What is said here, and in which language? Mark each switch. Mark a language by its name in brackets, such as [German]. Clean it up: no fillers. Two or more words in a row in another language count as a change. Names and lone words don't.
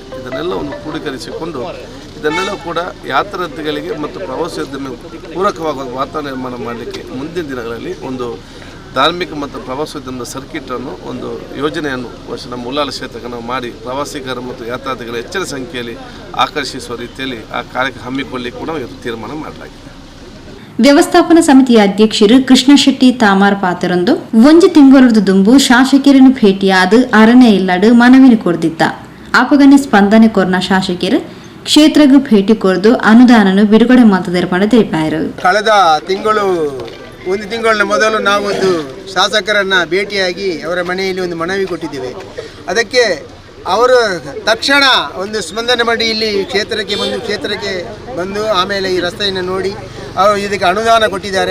[Kannada] ಇದನ್ನೆಲ್ಲ ಒಂದು ಕ್ರೋಢೀಕರಿಸಿಕೊಂಡು ಇದನ್ನೆಲ್ಲ ಕೂಡ ಯಾತ್ರಾರ್ಥಿಗಳಿಗೆ ಮತ್ತು ಪ್ರವಾಸೋದ್ಯಮ ಪೂರಕವಾಗುವ ವಾತಾವರಣ ನಿರ್ಮಾಣ ಮಾಡಲಿಕ್ಕೆ ಮುಂದಿನ ದಿನಗಳಲ್ಲಿ ಒಂದು ಧಾರ್ಮಿಕ ಮತ್ತು ಪ್ರವಾಸೋದ್ಯಮದ ಸರ್ಕಿಟನ್ನು ಒಂದು ಯೋಜನೆಯನ್ನು ನಮ್ಮ ಉಲ್ಲಾಲ ಕ್ಷೇತ್ರಕ್ಕೆ ನಾವು ಮಾಡಿ ಪ್ರವಾಸಿಗರು ಮತ್ತು ಯಾತ್ರಾರ್ಥಿಗಳ ಹೆಚ್ಚಿನ ಸಂಖ್ಯೆಯಲ್ಲಿ ಆಕರ್ಷಿಸುವ ರೀತಿಯಲ್ಲಿ ಆ ಕಾರ್ಯಕ್ರಮ ಹಮ್ಮಿಕೊಳ್ಳಲಿಕ್ಕೆ ಕೂಡ ಇವತ್ತು ತೀರ್ಮಾನ ಮಾಡಲಾಗಿದೆ. [Tulu] ವ್ಯವಸ್ಥಾಪನಾ ಸಮಿತಿಯ ಅಧ್ಯಕ್ಷರು ಕೃಷ್ಣ ಶೆಟ್ಟಿ ತಾಮಾರ್ ಪಾತ್ರರೊಂದು ಒಂಜಿ ತಿಂಗಳದ ದುಂಬು ಶಾಸಕರನ್ನು ಭೇಟಿಯಾದ ಅರಣ್ಯ ಇಲ್ಲಡು ಮನವಿನ ಕೊಡ್ದಿತ್ತ. ಆಪಗನೆ ಸ್ಪಂದನೆ ಕೊರ್ನ ಶಾಸಕರು ಕ್ಷೇತ್ರಗೂ ಭೇಟಿ ಕೊರ್ದು ಅನುದಾನನು ಬಿಡುಗಡೆ ಮಾತುದರ್ಪಣ ತಿಳಿಪಾಯರು. [Kannada] ಕಳೆದ ಒಂದು ತಿಂಗಳ ಮೊದಲು ನಾವೊಂದು ಶಾಸಕರನ್ನ ಭೇಟಿಯಾಗಿ ಅವರ ಮನೆಯಲ್ಲಿ ಒಂದು ಮನವಿ ಕೊಟ್ಟಿದ್ದೇವೆ. ಅದಕ್ಕೆ ಅವರು ತಕ್ಷಣ ಒಂದು ಸ್ಪಂದನೆ ಮಾಡಿ ಇಲ್ಲಿ ಕ್ಷೇತ್ರಕ್ಕೆ ಬಂದು ಆಮೇಲೆ ಈ ರಸ್ತೆಯನ್ನು ನೋಡಿ ಅವರು ಇದಕ್ಕೆ ಅನುದಾನ ಕೊಟ್ಟಿದ್ದಾರೆ.